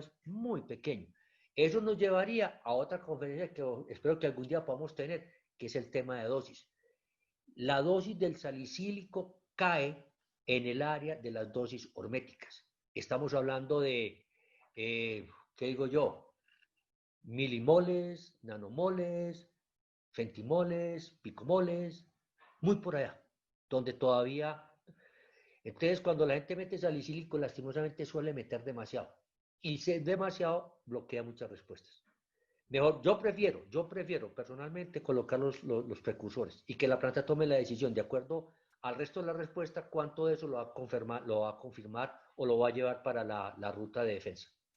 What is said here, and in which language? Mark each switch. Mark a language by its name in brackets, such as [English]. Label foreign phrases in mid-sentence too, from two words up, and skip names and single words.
[Spanish] Es muy pequeño. Eso nos llevaría a otra conferencia que espero que algún día podamos tener, que es el tema de dosis. La dosis del salicílico cae en el área de las dosis horméticas. Estamos hablando de, ¿qué digo yo? Milimoles, nanomoles, centimoles, picomoles, muy por allá, donde todavía. Entonces, cuando la gente mete salicílico, lastimosamente suele meter demasiado. Y si es demasiado, bloquea muchas respuestas. Mejor, yo prefiero personalmente colocar los precursores y que la planta tome la decisión de acuerdo al resto de la respuesta, cuánto de eso lo va a confirmar o lo va a llevar para la ruta de defensa.